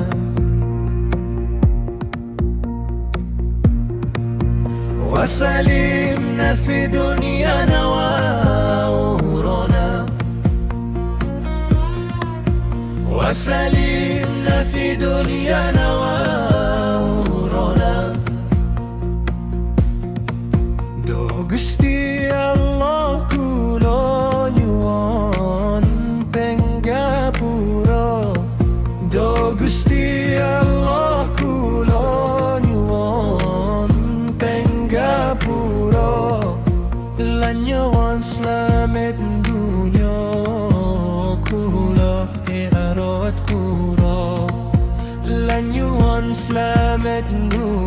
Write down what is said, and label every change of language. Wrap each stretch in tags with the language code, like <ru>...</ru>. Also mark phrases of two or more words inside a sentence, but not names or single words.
<ar>وسلمنا في دنيانا وأمورنا وسلمنا في دنيانا وأمورنا</ar> <jv>Do Gusti Allah kula nyuwun penggapura Do Gusti Allah kula nyuwun penggapura lan nyuwun slamet dunya kula arat kula lan nyuwun slamet</jv>